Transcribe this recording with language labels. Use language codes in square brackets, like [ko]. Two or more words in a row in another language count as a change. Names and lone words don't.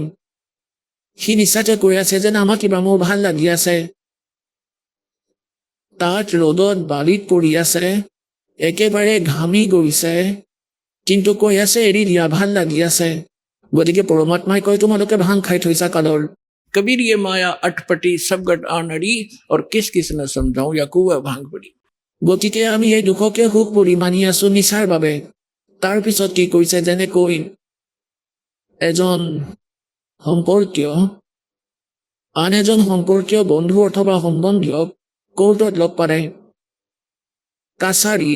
[as] সি নিচাতে কৈ আছে যে নামাতিবা, মোৰ ভাল লাগি আছে। তাত ৰ'দত বালিত পৰি আছে, একেবাৰে ঘামি গৈছে, কিন্তু কৈ আছে এৰি দিয়া, ভাল লাগি আছে। গতিকে পৰমাত্মাই কয় তোমালোকে ভাং খাই থৈছা কালৰ, [hi] कबीर ये माया अटपटी सबगट आनड़ी और किस किस न समझाऊं या कुआ भांग पड़ी। [as] গতিকে আমি এই দুখকে সুখ বুলি মানি আছো নিচাৰ বাবে। তাৰ পিছত কি কৈছে, যেনেকৈ এজন সম্পৰ্কীয় আন এজন সম্পৰ্কীয় বন্ধু অথবা সম্বন্ধীয়ক কোৰ্টত লগ পালে, কাছাৰীত।